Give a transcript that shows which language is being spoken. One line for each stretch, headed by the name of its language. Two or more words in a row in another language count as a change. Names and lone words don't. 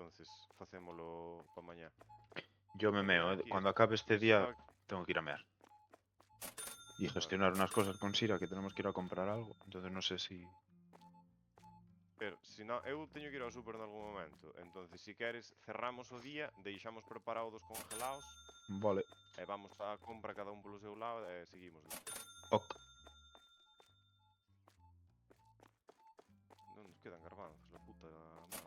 Galician: entonces facémolo para mañá.
Spanish: Yo me meo, Aquí cuando acabe este día está- tengo que ir a mear. Y gestionar unas cosas con Sira, que tenemos que ir a comprar algo. Entonces no sé si... Pero, si no,
Galician: eu teño que ir ao super nalgún momento. Entonces, si queres, cerramos o día, deixamos preparados os congelados, Vale. e vamos á compra cada un polo seu lado e seguimos. Ok. Non nos quedan garbanzos,
Spanish: la puta madre.